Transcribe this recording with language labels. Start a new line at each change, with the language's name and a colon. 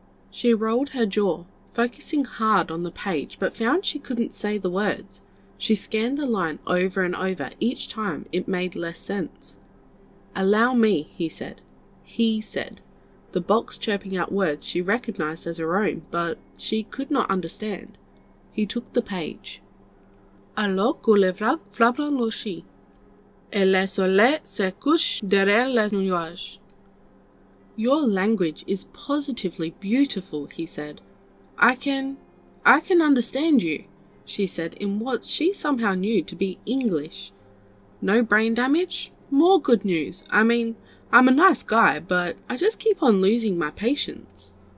English: She rolled her jaw, focusing hard on the page, but found she couldn't say the words. She scanned the line over and over. Each time it made less sense. "Allow me," he said. He said. The box chirping out words she recognized as her own, but she could not understand. He took the page.
French: "Alors que les vagues frappent l'ocean, et le soleil se couche derrière les nuages."
English: "Your language is positively beautiful," he said. I can understand you," she said in what she somehow knew to be English. "No brain damage? More good news. I mean, I'm a nice guy, but I just keep on losing my patience."